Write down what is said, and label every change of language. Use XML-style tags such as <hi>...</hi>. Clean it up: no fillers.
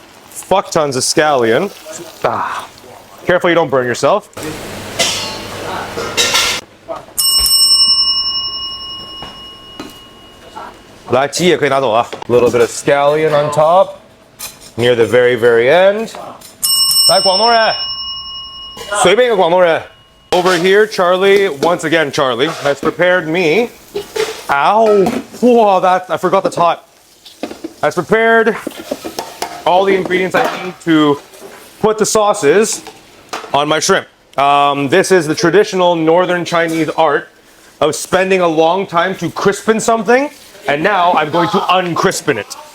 <en>Fuck tons of scallion. Careful you don't burn yourself. A little bit of scallion on top, near the very, very end.</en> <zh>来，广东人，随便一个广东人。</zh> <en>Over here, Charlie, once again, Charlie, has prepared me. Ow! Whoa, I forgot that's hot. Has prepared all the ingredients I need to put the sauces on my shrimp. This is the traditional northern Chinese art of spending a long time to crispen something, and now I'm going to uncrispen it.</en>